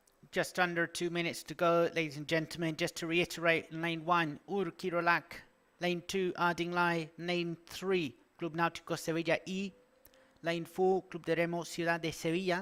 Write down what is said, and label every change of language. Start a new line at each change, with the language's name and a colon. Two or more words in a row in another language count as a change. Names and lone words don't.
English: Just under 2 minutes to go, ladies and gentlemen. Just to reiterate, lane 1, Urquirolac. Lane 2, Ardingly. Lane 3, Club Náutico Sevilla E. Lane 4, Club de Remo Ciudad de Sevilla.